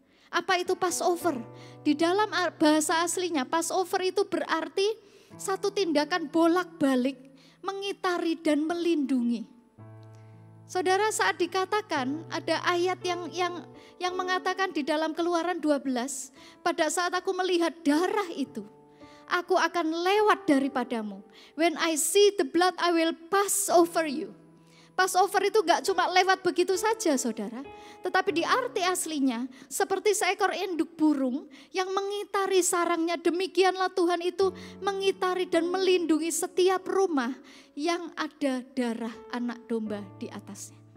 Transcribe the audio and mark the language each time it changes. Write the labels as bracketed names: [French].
[Indonesian] Apa itu Passover? Di dalam bahasa aslinya Passover itu berarti satu tindakan bolak-balik, mengitari dan melindungi. Saudara, saat dikatakan ada ayat yang mengatakan di dalam Keluaran 12, pada saat aku melihat darah itu, aku akan lewat daripadamu. [English] When I see the blood, I will pass over you. [Indonesian] Passover itu gak cuma lewat begitu saja saudara. Tetapi di arti aslinya seperti seekor induk burung yang mengitari sarangnya. Demikianlah Tuhan itu mengitari dan melindungi setiap rumah yang ada darah anak domba di atasnya.